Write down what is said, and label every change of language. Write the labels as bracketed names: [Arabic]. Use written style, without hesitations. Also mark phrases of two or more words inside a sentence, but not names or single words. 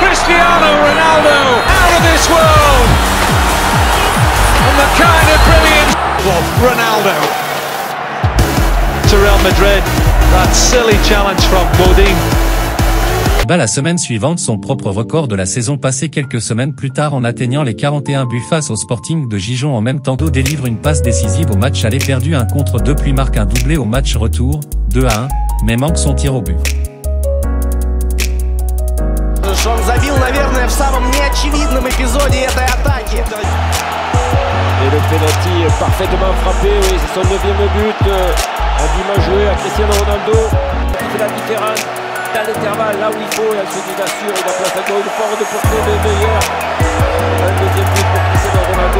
[English] Cristiano Ronaldo out of this world. And the kind of brilliance of Ronaldo. To Real Madrid, that silly challenge from Bodin. [French] Bat la semaine suivante son propre record de la saison passée quelques semaines plus tard en atteignant les 41 buts face au Sporting de Gijón en même temps que délivre une passe décisive au match aller perdu 1 contre 2 puis marque un doublé au match retour, 2-1, mais manque son tir au but. [Russian] Он забил, наверное, в самом неочевидном эпизоде этой атаки. [French] Et le penalty parfaitement frappé, oui, c'est son 9e but. Un but mal joué à Cristiano Ronaldo. Il fait la différence à l'intervalle, là où il faut, et ensuite il assure, il a place à gauche, fort de portée de Neuer. Un deuxième but pour Cristiano Ronaldo.